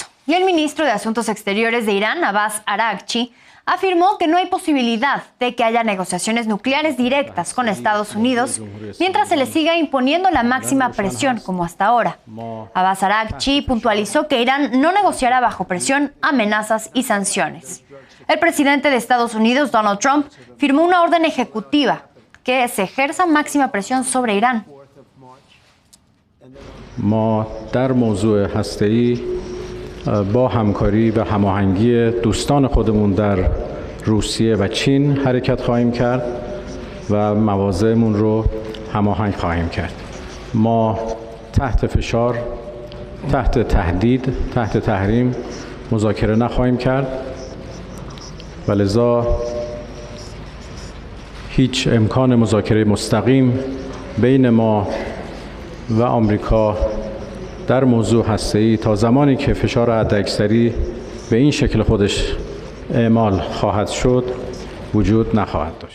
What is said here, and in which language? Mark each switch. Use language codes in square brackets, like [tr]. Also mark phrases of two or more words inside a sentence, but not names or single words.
[es] Y el ministro de Asuntos Exteriores de Irán, Abbas Araghchi, afirmó que no hay posibilidad de que haya negociaciones nucleares directas con Estados Unidos mientras se le siga imponiendo la máxima presión como hasta ahora. Abbas Araghchi puntualizó que Irán no negociará bajo presión, amenazas y sanciones. El presidente de Estados Unidos, Donald Trump, firmó una orden ejecutiva que se ejerza máxima presión sobre Irán. [fa] ما در موضوع هسته‌ای با همکاری و هماهنگی دوستان خودمون در روسیه و چین حرکت خواهیم کرد و مواضعمون رو هماهنگ خواهیم کرد. ما تحت فشار، تحت تهدید، تحت تحریم مذاکره نخواهیم کرد و لذا هیچ امکان مذاکره مستقیم بین ما و آمریکا در موضوع هسته‌ای تا زمانی که فشار حداکثری به این شکل خودش اعمال خواهد شد وجود نخواهد داشت.